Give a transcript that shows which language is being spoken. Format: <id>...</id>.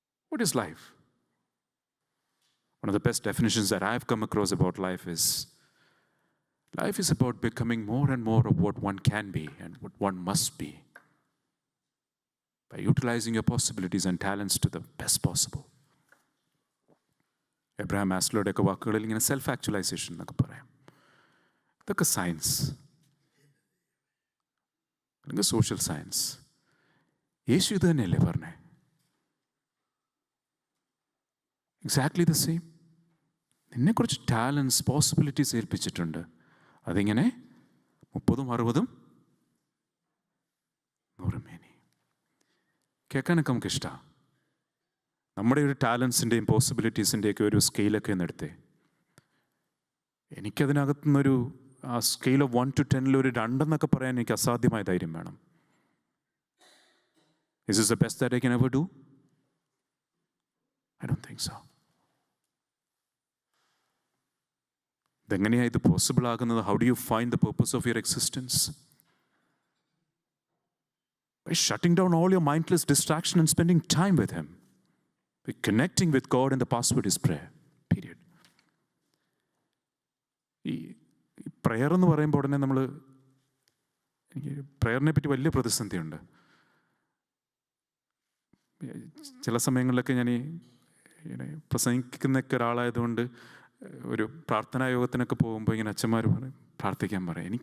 <en>What is life? One of the best definitions that I've come across about life is about becoming more and more of what one can be and what one must be. by utilizing your possibilities and talents to the best possible.</en> <ml>Abraham മാസ്ലോയുടെയൊക്കെ വാക്കുകളിൽ ഇങ്ങനെ self actualization എന്നൊക്കെ പറയാം. ഇതൊക്കെ science അല്ലെങ്കിൽ social science. യേശു ഇത് തന്നെയല്ലേ പറഞ്ഞേ?</ml> <en>Exactly the same.</en> <ml>നിന്നെക്കുറിച്ച് ടാലൻസ്, പോസിബിലിറ്റീസ് ഏൽപ്പിച്ചിട്ടുണ്ട്. അതിങ്ങനെ 30, 60, 100 മേനി. കേൾക്കാനൊക്കെ നമുക്ക് ഇഷ്ടമാണ്. നമ്മുടെ ഒരു ടാലൻസിൻ്റെയും പോസിബിലിറ്റീസിൻ്റെയൊക്കെ ഒരു സ്കെയിലൊക്കെ ഒന്ന് എടുത്തേ. എനിക്കതിനകത്തുനിന്നൊരു ആ സ്കെയിൽ ഓഫ് 1 to 10 ഒരു 2 എന്നൊക്കെ പറയാൻ എനിക്ക് അസാധ്യമായ ധൈര്യം വേണം.</ml> <en>Is this the best that I can ever do? I don't think so.</en> <ml>ഇതെങ്ങനെയാണ് ഇത് പോസിബിൾ ആകുന്നത്?</ml> <en>How do you find the purpose of your existence? By shutting down all your mindless distraction and spending time with Him. By connecting with God, and the password is prayer. Period.</en> <ml>ഈ prayer എന്ന് പറയുമ്പോൾ ഉടനെ എനിക്ക് പ്രയറിനെ പറ്റി വലിയ പ്രതിസന്ധിയുണ്ട്. ചില സമയങ്ങളിലൊക്കെ ഞാൻ പ്രസംഗിക്കുന്നൊക്കെ ഒരാളായതുകൊണ്ട് ഒരു പ്രാർത്ഥനാ യോഗത്തിനൊക്കെ പോകുമ്പോൾ ഇങ്ങനെ അച്ഛന്മാർ പ്രാർത്ഥിക്കാൻ പറയും.</ml>